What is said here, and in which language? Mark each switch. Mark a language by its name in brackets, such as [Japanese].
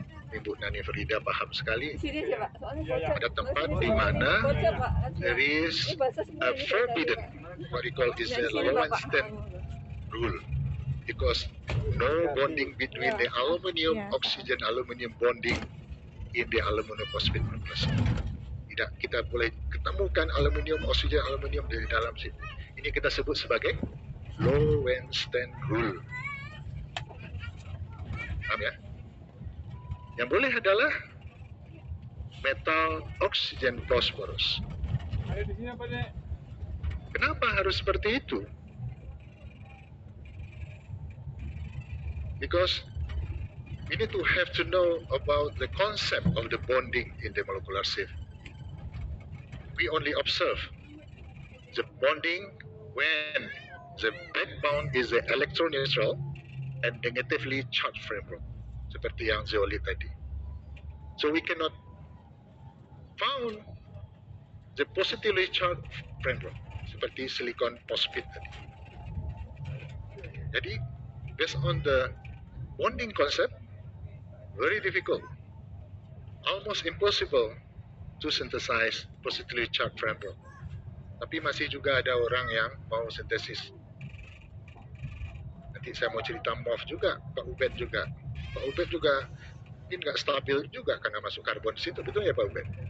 [English] Ibu Nani Farida [Indonesian] paham sekali. Ada tempat di mana [English] there is a forbidden, what we call is a Lowenstein rule, because no bonding between the aluminium oxygen aluminium bonding in the aluminium phosphate complex. [Indonesian] Tidak kita boleh ketemukan aluminium oksigen aluminium di dalam situ. Ini kita sebut sebagai Lowenstein rule. Paham ya? Yang boleh adalah metal oksigen fosforus. Kenapa harus seperti itu? [English] Because we need to have to know about the concept of the bonding in the molecular sieve. We only observe the bonding when the backbone is the electroneutral and negatively charged framework, [Indonesian] seperti yang zeolit tadi. [English] So we cannot found the positively charged framework, [Indonesian] seperti silicon phosphate tadi. Jadi, [English] based on the bonding concept, very difficult, almost impossible to synthesize positively charged framework. [Indonesian] Tapi masih juga ada orang yang mau sintesis. Nanti saya mau cerita MOF juga, Pak Ubed juga. Pak Ubed juga mungkin nggak stabil juga karena masuk karbon di situ, betul ya Pak Ubed?